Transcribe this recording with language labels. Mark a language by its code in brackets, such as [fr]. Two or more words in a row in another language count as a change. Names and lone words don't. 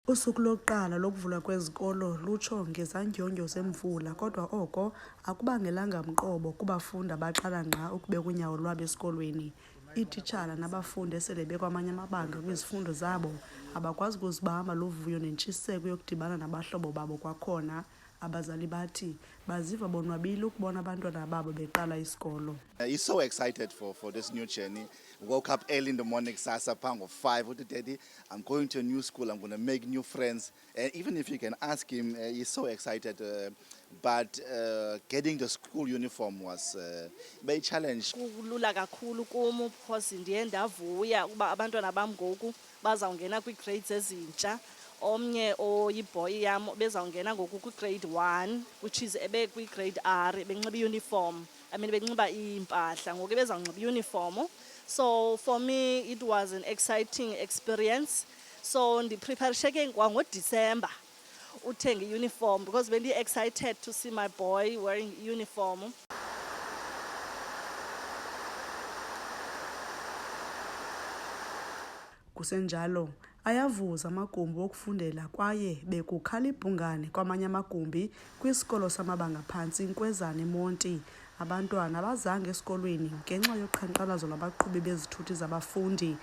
[xh] Usuku lokuqala lokuvulwa kwezikolo lutsho ngezandyondyo zemvula, kodwa oko akubangelanga mqobo kubafundi abaqala ngqa ukubeka unyawo lwabo eskolweni. Iititshala nabafundi esele bekwamanye amabanga kwizifundo zabo abakwazi ukuzibamba luvuyo nentshiseko yokudibana nabahlobo babo kwakhona. Abazali bathi baziva bonwabile ukubona abantwana babo beqala isikolo. [en] He's so excited for this new journey. Woke up early in the morning, [sw] sasa pango 5. [en] What Daddy? I'm going to a new school. I'm going to make new friends. And even if you can ask him, he's so excited. But getting the school uniform was very challenge. [xh] Kulula kakhulu kum because ndiye ndavuya ukuba abantwana bam ngoku bazawungena kwi-grades ezintsha. Omnye oyiboy yam bezawungena ngoku kwi-grade 1, [en] which is [xh] ebekwi-grade R, benxiba i-uniform. [en] I mean [xh] benxiba impahla ngoku bezawunxiba i-uniform. [en] So for me it was an exciting experience. [xh] So ndipreparisheke kwangoDecember uthenga i-uniform because bendi excited [en] to see my boy wearing uniform. [xh] Kusenjalo ayavuza amagumbi okufundela kwaye bekukhala ibhungane kwamanye amagumbi kwisikolo samabanga phantsi Nkwezana eMonti. Abantwana abazange esikolweni ngenxa yoqhankqalazo lwabaqhubi bezithuthi zabafundi.